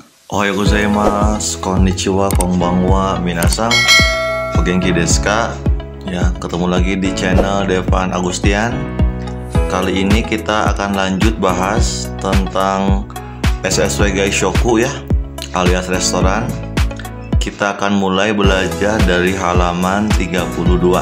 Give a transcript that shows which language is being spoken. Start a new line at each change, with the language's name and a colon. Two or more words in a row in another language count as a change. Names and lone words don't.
Japanese: おはようございます、こんにちは、こんばんは、皆さん、お元気ですか?
Indonesian: Ya, ketemu lagi di channel Devan Agustian. Kali ini kita akan lanjut bahas tentang SSW Gaishoku ya, alias restoran. Kita akan mulai belajar dari halaman 32.